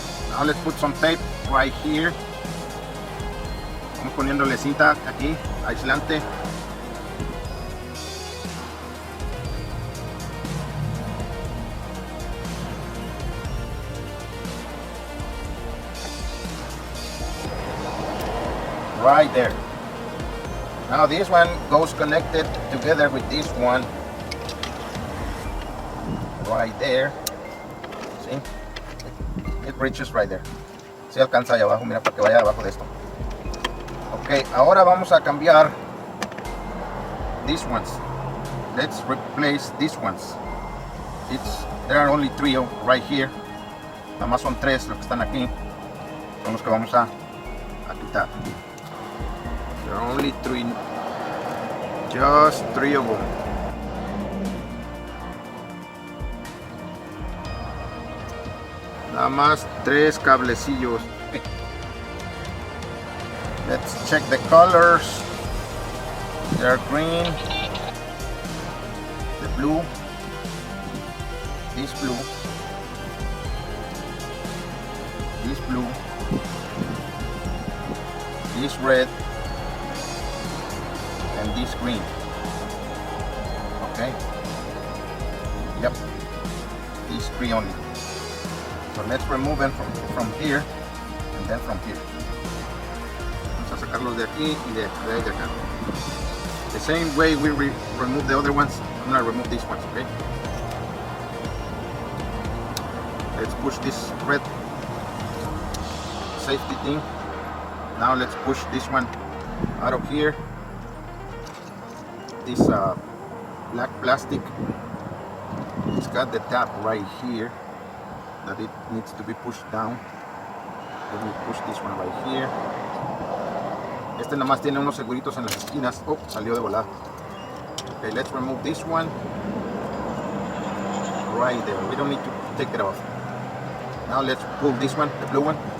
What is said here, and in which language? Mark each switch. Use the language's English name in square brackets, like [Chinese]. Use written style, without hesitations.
[English] Now let's put some tape right here. [Spanish] Vamos poniéndole cinta aquí, aislante. [English] Right there. Now this one goes connected together with this one. Right there. See? It reaches right there. [Spanish] Se alcanza allá abajo, mira, para que vaya abajo de esto. Ok, ahora vamos a cambiar [English] these ones. Let's replace these ones. There are only three right here. [Spanish] Nada más son tres los que están aquí. Son los que vamos a quitar. [English] There are only three. Just three of them. [Spanish] Nada más tres cablecillos. [English] Let's check the colors. They're green, the blue, this blue, this blue, this red, and this green. Okay. Yep. These three only. So let's remove them from here and then from here. [Spanish] Vamos a sacarlos de aquí y de acá. [English] The same way we remove the other ones, I'm gonna remove these ones, okay? Let's push this red safety thing. Now let's push this one out of here. This black plastic, it's got the tab right here that it needs to be pushed down. Let me push this one right here. [Spanish] Este nada más tiene unos seguritos en las esquinas. Oh, salió de volada. [English] Okay, let's remove this one. Right there. We don't need to take it off. Now let's pull this one, the blue one.